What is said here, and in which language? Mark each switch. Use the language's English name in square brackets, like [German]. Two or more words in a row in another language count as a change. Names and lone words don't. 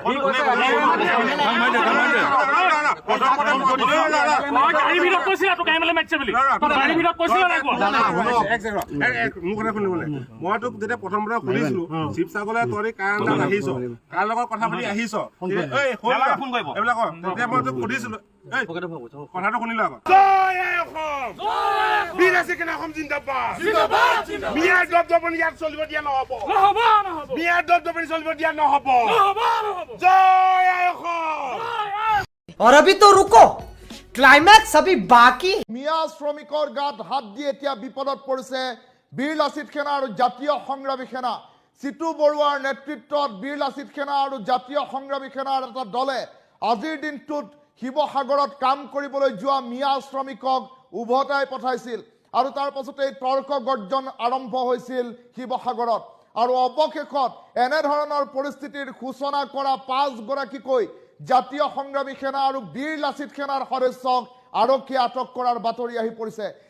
[Assamese] মই তোক যেতিয়া প্ৰথম শুনিছিলো শিৱসাগৰলৈ তই কাৰ আহিছ কাৰ লগত কথা পাতি আহিছ এইবিলাক তেতিয়া মই তোক সুধিছিলো কথাটো শুনিলো আকৌ বিদেশী কিনা অসম জিন্দাবাদ মিয়াৰ দপদপনি ইয়াত চলিব দিয়া নহব মিয়াৰ দপদপনি চলিব দিয়া নহব জয় আই অসম। [Hindi] और अभी तो रुको क्लाइमैक्स अभी बाकी। [Assamese] মিয়া শ্ৰমিকৰ গাত হাত দি এতিয়া বিপদত পৰিছে বীৰ লাচিত সেনা আৰু জাতীয় সংগ্ৰামী সেনা চিতু বৰুৱাৰ নেতৃত্বত বীৰ লাচিত সেনা আৰু জাতীয় সংগ্ৰামী সেনাৰ এটা দলে আজিৰ দিনটোত শিৱসাগৰত কাম কৰিবলৈ যোৱা মিয়া শ্ৰমিকক উভতাই পঠাইছিল আৰু তাৰ পাছতে তৰ্ক গৰ্জন আৰম্ভ হৈছিল শিৱসাগৰত আৰু অৱশেষত এনেধৰণৰ পৰিস্থিতিৰ সূচনা কৰা 5 গৰাকীকৈ জাতীয় সংগ্ৰামী সেনা আৰু বীৰ লাচিত সেনাৰ সদস্যক আৰক্ষীয়ে আটক কৰাৰ বাতৰি আহি পৰিছে।